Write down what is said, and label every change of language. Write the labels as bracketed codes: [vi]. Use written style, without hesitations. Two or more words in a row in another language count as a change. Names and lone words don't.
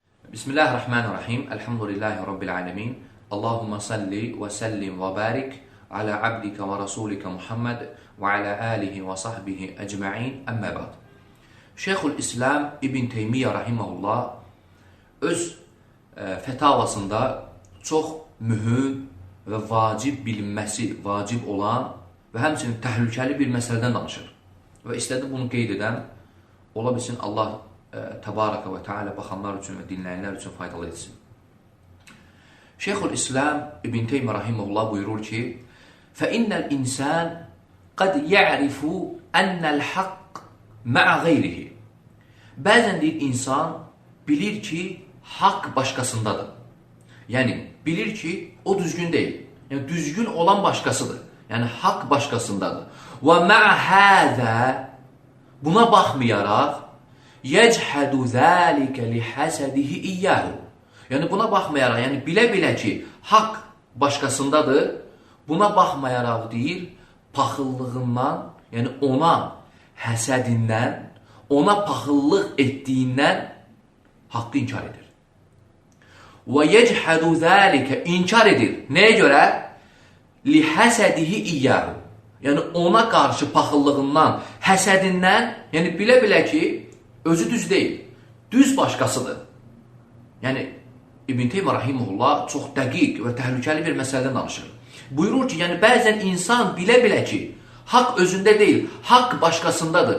[ar] بسم الله الرحمن الرحيم. الحمد لله رب العالمين. اللهم صل وسلم وبارك على عبدك ورسولك محمد وعلى آله وصحبه أجمعين أما بعد. [az] Şeyhülislam İbn Teymiyyə rahimehullah öz fətavasında çox mühüm və vacib bilinməsi, vacib olan və həmçinin təhlükəli bir məsələdən danışır. Və istədi bunu qeyd edən, ola bilsin Allah [ar] تبارك وتعالى [az] baxanlar üçün və dinləyənlər üçün faydalı etsin. Şeyhülislam İbn Teymiyyə rahimehullah buyurur ki: [ar] فَإِنَّ الْإِنسَانِ قَدْ يَعْرِفُ أَنَّ الْحَقِّ مَعَ غَيْرِهِ. [az] Bəzən deyir insan bilir ki haqq başqasındadır. Yəni bilir ki o düzgün deyil. Yəni düzgün olan başqasıdır. Yəni haqq başqasındadır. [ar] وَمَعَ هَذَا, [az] buna baxmayaraq [ar] يَجْحَدُ ذَٰلِكَ لِحَسَدِهِ إِيَّهُ. [az] Yəni buna baxmayaraq, yəni bilə-bilə ki haqq başqasındadır, buna baxmayaraq deyir, paxıllığından, yəni ona həsədindən, ona paxıllıq etdiyindən haqqı inkar edir. [ar] وَيَجْحَدُ ذَٰلِكَ, [az] inkar edir. Nəyə görə? [ar] لِحَسَدِهِ إِيَّهُ. [az] Yəni ona qarşı paxıllığından, həsədindən, yəni bilə-bilə ki özü düz deyil, düz başqasıdır. Yəni İbn Teymiyyə rahimehullah çox dəqiq və təhlükəli bir məsələdən danışır. Buyurur ki, yəni bəzən insan bilə-bilə ki haqq özündə deyil, haqq başqasındadır.